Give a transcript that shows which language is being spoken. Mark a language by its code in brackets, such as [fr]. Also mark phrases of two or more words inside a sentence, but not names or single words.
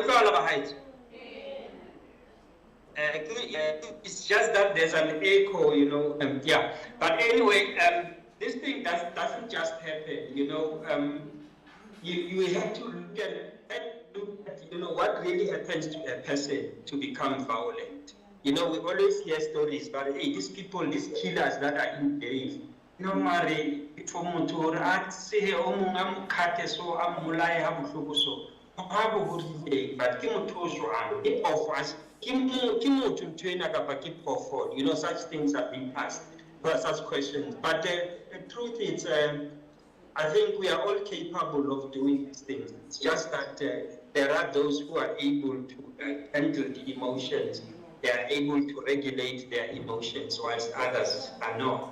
[en] It's just that there's an echo, But anyway, this thing doesn't just happen, You have to look at, what really happens to a person to become violent. We always hear stories, but hey, these people, these killers that are in jail, normally, for [st] motho hore a tsehe o mong a mo khate so a mmolaye ha bohloko so ha bo hodileng, but ke motho o jwang, ke phoofo, ke motho ntho ena kapa ke phoofolo. [en] Such things have been asked, such questions. But the truth is, I think we are all capable of doing these things. It's just that there are those who are able to handle the emotions. They are able to regulate their emotions, whilst others are not.